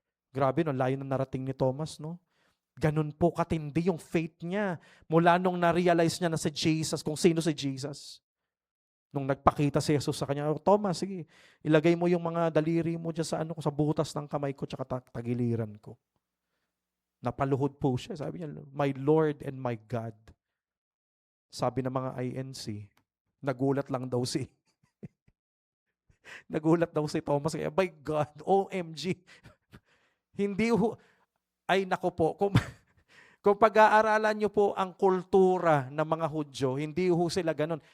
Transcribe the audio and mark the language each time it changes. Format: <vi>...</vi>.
<tl>Grabe, no? Layo na narating ni Thomas, no? Ganun po katindi yung faith niya. Mula nung na-realize niya na si Jesus, kung sino si Jesus. Nung nagpakita si Jesus sa kanya, Thomas, sige, ilagay mo yung mga daliri mo dyan sa butas ng kamay ko tsaka tagiliran ko. Napaluhod po siya. Sabi niya,</tl> <en>my Lord and my God.</en> <tl>Sabi ng mga INC, nagulat lang daw si Thomas.</tl> <en>My God,</en> <tl>OMG. Hindi ay nako po, kung pag-aaralan nyo po ang kultura ng mga Hudyo, hindi sila ganun.</tl>